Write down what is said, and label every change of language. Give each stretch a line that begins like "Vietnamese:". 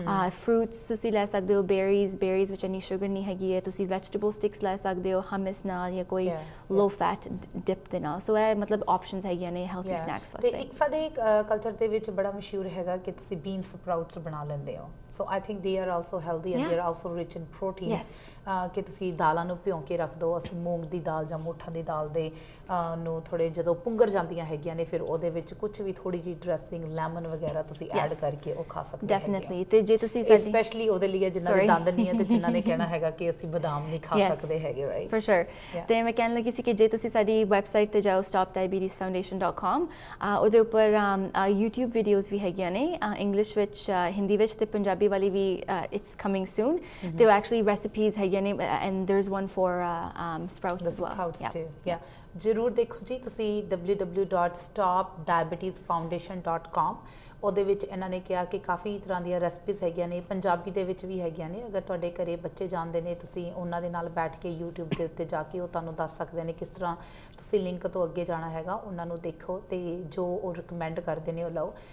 Punjabi: Fruits ਤੁਸੀਂ ਲੈ ਸਕਦੇ ਹੋ, ਬੇਰੀਜ਼ ਵਿੱਚ ਇੰਨੀ ਸ਼ੂਗਰ ਨਹੀਂ ਹੈਗੀ ਹੈ। ਤੁਸੀਂ ਵੈਜੀਟੇਬਲ ਸਟਿਕਸ ਲੈ ਸਕਦੇ ਹੋ ਹਮਸ ਨਾਲ ਜਾਂ ਕੋਈ ਲੋ ਫੈਟ ਡਿਪ ਦੇ ਨਾਲ। ਸੋ ਇਹ ਮਤਲਬ ਆਪਸ਼ਨਸ ਹੈਗੀਆਂ ਨੇ ਹੈਲਥੀ ਸਨੈਕਸ ਵਾਸਤੇ। ਇੱਕ ਸਾਡੇ ਕਲਚਰ ਦੇ ਵਿੱਚ ਬੜਾ ਮਸ਼ਹੂਰ ਹੈਗਾ ਕਿ ਤੁਸੀਂ ਬੀਨ ਸਪਰਾਊਟਸ ਬਣਾ ਲੈਂਦੇ ਹੋ।
English: So I think they are also healthy and they are also rich in proteins. Yes.
Punjabi: ਕਿ ਤੁਸੀਂ ਦਾਲਾਂ ਨੂੰ ਭਿਉਂ ਕੇ ਰੱਖ ਦਿਓ, ਅਸੀਂ ਮੂੰਗ ਦੀ ਦਾਲ ਜਾਂ ਮੋਠਾਂ ਦੀ ਦਾਲ ਦੇ ਨੂੰ ਥੋੜੇ ਜਦੋਂ ਪੁੰਗਰ ਜਾਂਦੀਆਂ ਹੈਗੀਆਂ ਨੇ ਫਿਰ ਉਹਦੇ ਵਿੱਚ ਕੁਝ ਵੀ ਥੋੜੀ ਜੀ ਡਰੈਸਿੰਗ ਲੈਮਨ ਵਗੈਰਾ ਤੁਸੀਂ ਐਡ ਕਰਕੇ ਉਹ ਖਾ ਸਕਦੇ ਹੋ। ਡੈਫੀਨਿਟਲੀ। ਤੇ ਜੇ ਤੁਸੀਂ ਸਾਡੀ ਸਪੈਸ਼ਲੀ ਉਹਦੇ ਲਈ ਜਿਨ੍ਹਾਂ ਦੇ ਦੰਦ ਨਹੀਂ ਹੈ ਤੇ ਜਿਨ੍ਹਾਂ ਨੇ ਕਹਿਣਾ ਹੈਗਾ ਕਿ ਅਸੀਂ ਬਦਾਮ ਨਹੀਂ ਖਾ ਸਕਦੇ ਹੈਗੇ, ਰਾਈਟ?
English: For sure.
Punjabi: ਤੇ ਮੈਂ ਕਹਿਣ ਲੱਗੀ ਸੀ ਕਿ ਜੇ ਤੁਸੀਂ ਸਾਡੀ ਵੈਬਸਾਈਟ ਤੇ ਜਾਓ stopdiabetesfoundation.com, ਉਹਦੇ ਉੱਪਰ YouTube ਵੀਡੀਓਜ਼ ਵੀ ਹੈਗੀਆਂ ਨੇ ਇੰਗਲਿਸ਼ ਵਿੱਚ, ਹਿੰਦੀ ਵਿੱਚ ਤੇ ਪੰਜਾਬੀ ਵਾਲੀ ਵੀ
English: It's coming soon.
Punjabi: ਤੇ ਉਹ ਐਕਚੁਅਲੀ ਰੈਸਿਪੀਜ਼ ਹੈਗੀਆਂ ਨੇ
English: and there's one for sprouts as well. Sprouts too. Yeah.
Punjabi: ਜ਼ਰੂਰ ਦੇਖੋ ਜੀ ਤੁਸੀਂ www.stopdiabetesfoundation.com, ਉਹਦੇ ਵਿੱਚ ਇਹਨਾਂ ਨੇ ਕਿਹਾ ਕਿ ਕਾਫੀ ਤਰ੍ਹਾਂ ਦੀਆਂ ਰੈਸਪੀਜ਼ ਹੈਗੀਆਂ ਨੇ, ਪੰਜਾਬੀ ਦੇ ਵਿੱਚ ਵੀ ਹੈਗੀਆਂ ਨੇ। ਅਗਰ ਤੁਹਾਡੇ ਘਰੇ ਬੱਚੇ ਜਾਂਦੇ ਨੇ ਤੁਸੀਂ ਉਹਨਾਂ ਦੇ ਨਾਲ ਬੈਠ ਕੇ YouTube ਦੇ ਉੱਤੇ ਜਾ ਕੇ ਉਹ ਤੁਹਾਨੂੰ ਦੱਸ ਸਕਦੇ ਨੇ ਕਿਸ ਤਰ੍ਹਾਂ ਤੁਸੀਂ ਲਿੰਕ ਤੋਂ ਅੱਗੇ ਜਾਣਾ ਹੈਗਾ, ਉਹਨਾਂ ਨੂੰ ਦੇਖੋ ਤੇ ਜੋ ਉਹ ਰਿਕਮੈਂਡ ਕਰਦੇ ਨੇ ਉਹ ਲਓ।